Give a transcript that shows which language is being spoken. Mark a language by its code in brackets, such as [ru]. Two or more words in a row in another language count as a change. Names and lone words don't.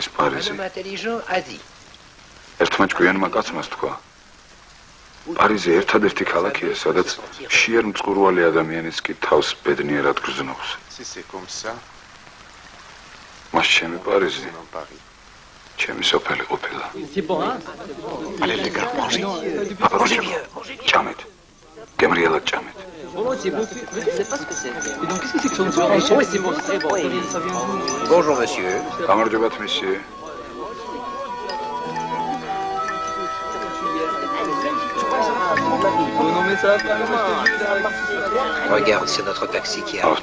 [fr] Un [ka] პარიზი? [fr] homme intelligent a dit. [ka] ერთმა ჭკვიანმა კაცმა თქვა, პარიზი ერთადერთი ქალაქია, სადაც შიერ-მწყურვალი ადამიანიც კი თავს ბედნიერად გრძნობს. [fr] Si c'est comme ça, [ka] მას ჩემი პარიზი [fr] c'est mon Paris. [ka] ჩემი სოფელი ყოფილა. [fr] Allez les gars, mangez. Mangez bien. [ka] Ჭამეთ. გემრიელად ჭამეთ. [fr] Bonjour, monsieur. [ka] გამარჯობათ, მისიე. [fr] Regarde, c'est notre taxi qui arrive.